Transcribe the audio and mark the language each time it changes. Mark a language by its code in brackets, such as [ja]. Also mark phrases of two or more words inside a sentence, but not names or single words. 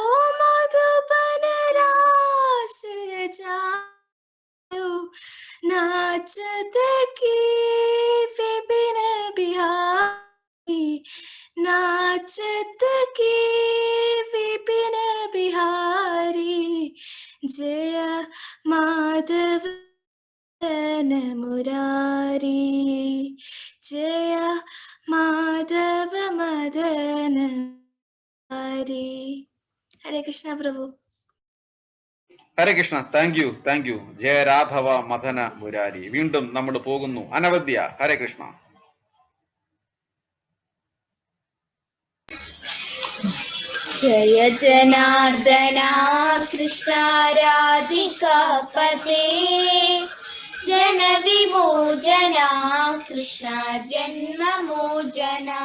[hi] मधुबन रास रचायो नाचत की विपिन बिहारी, नाचत की विपिन बिहारी, जय माधव मुरारी, जय माधव मदन मुरारी. हरे कृष्ण प्रभु. [ml] ഹരേ കൃഷ്ണ. [en] thank you. [sa] जय राघव मदन मुरारी. [ml] വീണ്ടും നമ്മൾ പോകുന്നു. അനവദ്യ. ഹരേ കൃഷ്ണ. [sa] जय जनार्दना कृष्ण राधिकापते, जन विमोचना कृष्ण जन्ममोचना.